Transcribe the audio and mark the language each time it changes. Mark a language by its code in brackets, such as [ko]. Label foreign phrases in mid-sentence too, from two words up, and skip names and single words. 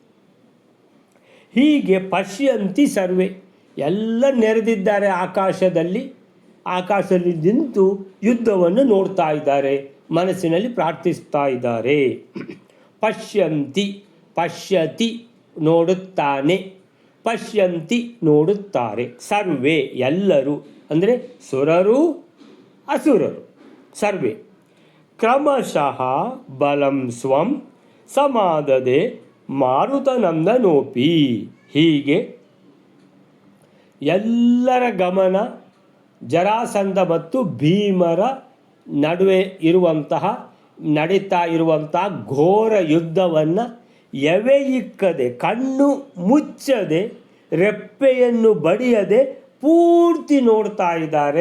[kn] ಹೀಗೆ [sa] ಪಶ್ಯಂತಿ ಸರ್ವೇ, [kn] ಎಲ್ಲ ನೆರೆದಿದ್ದಾರೆ ಆಕಾಶದಲ್ಲಿ ನಿಂತು ಯುದ್ಧವನ್ನು ನೋಡ್ತಾ ಇದ್ದಾರೆ, ಮನಸ್ಸಿನಲ್ಲಿ ಪ್ರಾರ್ಥಿಸ್ತಾ ಇದ್ದಾರೆ. ಪಶ್ಯತಿ ನೋಡುತ್ತಾನೆ, ಪಶ್ಯಂತಿ ನೋಡುತ್ತಾರೆ, ಸರ್ವೇ ಎಲ್ಲರೂ ಅಂದರೆ ಸುರರು ಅಸುರರು ಸರ್ವೇ. [sa] ಕ್ರಮಶಃ ಬಲಂ ಸ್ವಂ ಸಮಾದದೆ ಮಾರುತನಂದನೋಪಿ, [kn] ಹೀಗೆ ಎಲ್ಲರ ಗಮನ ಜರಾಸಂಧ ಮತ್ತು ಭೀಮರ ನಡುವೆ ನಡೀತಾ ಇರುವಂತಹ ಘೋರ ಯುದ್ಧವನ್ನು ಎವೆಯಿಕ್ಕದೆ, ಕಣ್ಣು ಮುಚ್ಚದೆ, ರೆಪ್ಪೆಯನ್ನು ಬಡಿಯದೆ ಪೂರ್ತಿ ನೋಡ್ತಾ ಇದ್ದಾರೆ.